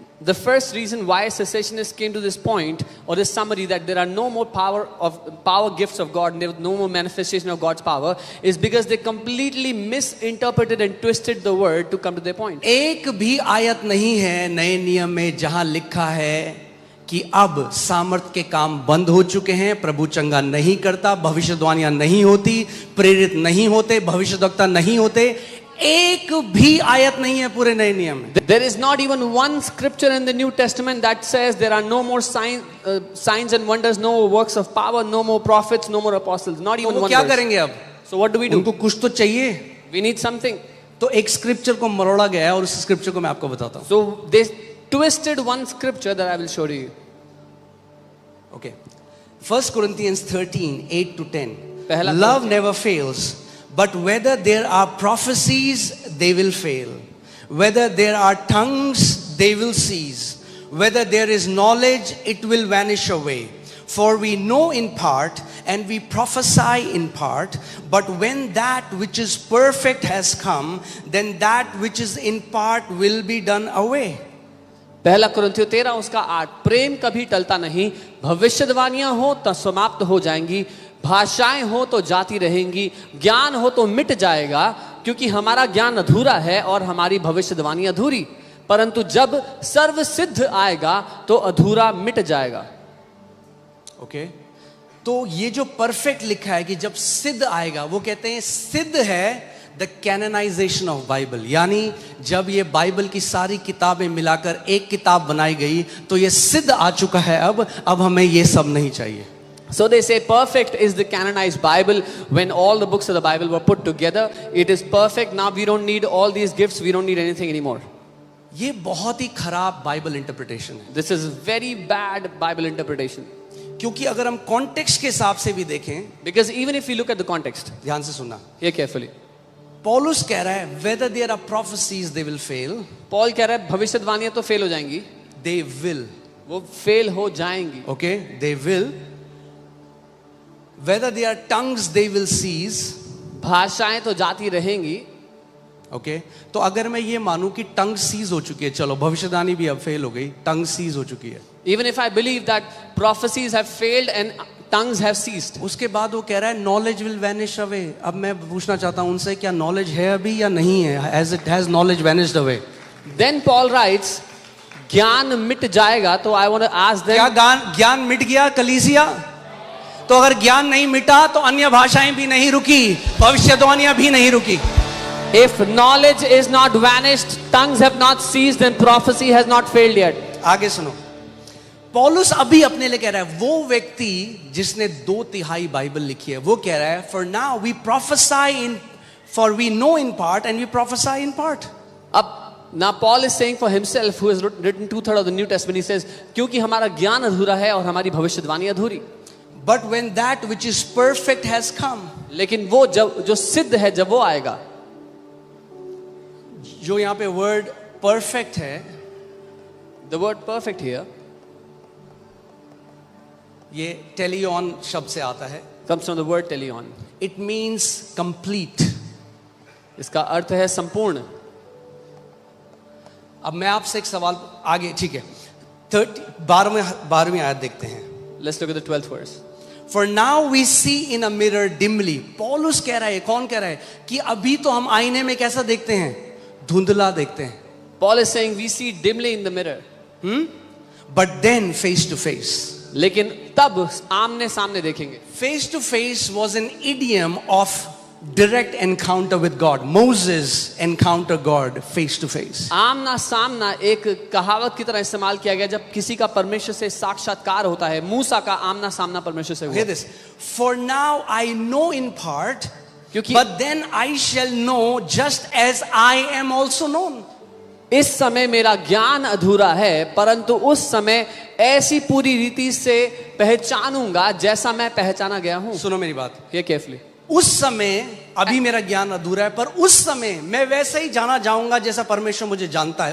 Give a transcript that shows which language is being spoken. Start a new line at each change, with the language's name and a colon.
English: The first reason why cessationists came to this point or this summary that there are no more power gifts of God, and there was no more manifestation of God's power, is because they completely misinterpreted and twisted the word to come to their point.
Hindi: एक भी आयत नहीं है नए नियम में जहां लिखा है कि अब सामर्थ के काम बंद हो चुके हैं, प्रभु चंगा नहीं करता, भविष्यवाणियां नहीं होती, प्रेरित नहीं होते, भविष्यद्वक्ता नहीं होते। एक भी आयत नहीं है पूरे नए नियम में।
English: There is not even one scripture in the New Testament that says there are no more signs and wonders, no more works of power, no more prophets, no more apostles. Not even
Hindi: तो वो
English: one
Hindi: क्या
English: verse.
Hindi: करेंगे अब?
English: So what do we do?
Hindi: उनको कुछ तो चाहिए।
English: We need something.
Hindi: तो एक स्क्रिप्चर को मरोड़ा गया है और उस स्क्रिप्चर को मैं आपको बताता हूँ।
English: So they twisted one scripture that I will show to you. Okay. 1 Corinthians 13, 8 to 10.
Hindi: पहला
English: Love never fails, but whether there are prophecies, they will fail. Whether there are tongues, they will cease. Whether there is knowledge, it will vanish away. For we know in part, and we prophesy in part, but when that which is perfect has come, then that which is in part will be done away.
Hindi: पहला कुरिन्थियों 13 उसका 8, प्रेम कभी टलता नहीं, भविष्यवाणियां हो तो समाप्त हो जाएंगी, भाषाएं हो तो जाती रहेंगी, ज्ञान हो तो मिट जाएगा, क्योंकि हमारा ज्ञान अधूरा है और हमारी भविष्यवाणी अधूरी, परंतु जब सर्व सिद्ध आएगा तो अधूरा मिट जाएगा। ओके, तो ये जो परफेक्ट लिखा है कि जब सिद्ध आएगा, वो कहते हैं सिद्ध है
English: the canonization of Bible,
Hindi: यानी जब ये बाइबल की सारी किताबें मिलाकर एक किताब बनाई गई तो ये सिद्ध आ चुका है, अब हमें ये सब नहीं चाहिए।
English: So they say perfect is the canonized Bible. When all the books of the Bible were put together, it is perfect. Now we don't need all these gifts, we don't need anything anymore.
Hindi: ये बहुत ही खराब Bible interpretation है।
English: This is very bad Bible interpretation.
Hindi: क्योंकि अगर हम context के हिसाब से भी देखें,
English: Because even if you look at the context,
Hindi: ध्यान से सुनना,
English: hear carefully.
Hindi: पौलुस कह रहा है
English: whether there are prophecies they will fail,
Hindi: Paul कह रहा है भविष्यवाणियां तो फेल हो जाएंगी,
English: they will,
Hindi: वो फेल हो जाएंगी।
English: okay, they will. Whether there are tongues they will cease,
Hindi: भाषाएं तो जाती रहेंगी। ओके, तो अगर मैं ये मानूं कि
English: tongue cease
Hindi: हो चुकी है, चलो भविष्यवाणी भी अब फेल हो गई, टंग सीज हो चुकी है,
English: Even if I believe that prophecies have failed and tongues have ceased,
Hindi: उसके बाद वो कह रहा है
English: Knowledge will vanish away.
Hindi: अब मैं पूछना चाहता हूं उनसे, क्या नॉलेज है अभी या नहीं है?
English: Has it has knowledge vanished away? then Paul writes,
Hindi: ज्ञान मिट जाएगा। तो
English: I want to ask them,
Hindi: क्या ज्ञान मिट गया कलीसिया? तो अगर ज्ञान नहीं मिटा तो अन्य भाषाएं भी नहीं रुकी, भविष्यवाणियां भी नहीं रुकी।
English: if knowledge is not vanished, tongues have not ceased, then prophecy has not failed yet.
Hindi: आगे सुनो, पौलुस अभी अपने लिए कह रहा है, वो व्यक्ति जिसने 2/3 बाइबल लिखी है, वो कह रहा है
English: for now we prophesy in, for we know in part and we prophesy in part.
Hindi: अब
English: Now Paul is saying for himself, who has written 2/3 of the New Testament, he says,
Hindi: क्योंकि हमारा ज्ञान अधूरा है और हमारी भविष्यवाणी अधूरी.
English: But when that which is perfect has come,
Hindi: लेकिन वो जब जो सिद्ध है जब वो आएगा, जो यहाँ पे वर्ड परफेक्ट है,
English: the word perfect here
Hindi: ये टेलियन शब्द से आता है.
English: comes from the word teleon. It means complete.
Hindi: इसका अर्थ है संपूर्ण. अब मैं आपसे एक सवाल आगे, ठीक है, 12वीं आयत देखते हैं.
English: Let's look at the 12th verse. For now we see in a mirror dimly.
Hindi: पौलुस कह रहा है, कौन कह रहा है कि अभी तो हम आईने में कैसा देखते हैं, धुंधला देखते हैं.
English: Paul is saying we see dimly in the mirror. But then face to face.
Hindi: लेकिन तब आमने सामने देखेंगे.
English: Face to face was an idiom of direct encounter with God. Moses encountered God face to face.
Hindi: आमना सामना एक कहावत की तरह इस्तेमाल किया गया जब किसी का परमेश्वर से साक्षात्कार होता है. मूसा का आमना सामना परमेश्वर से
English: Hear
Hindi: हुआ.
English: this. For now I know in part,
Hindi: क्योंकि
English: but then I shall know just as I am also known.
Hindi: इस समय मेरा ज्ञान अधूरा है, परंतु उस समय ऐसी पूरी रीति से पहचानूंगा जैसा मैं पहचाना गया हूं. सुनो मेरी बात.
English: Hear carefully.
Hindi: उस समय अभी मेरा ज्ञान अधूरा है, पर उस समय मैं वैसे ही जाना जाऊंगा जैसा परमेश्वर मुझे जानता है.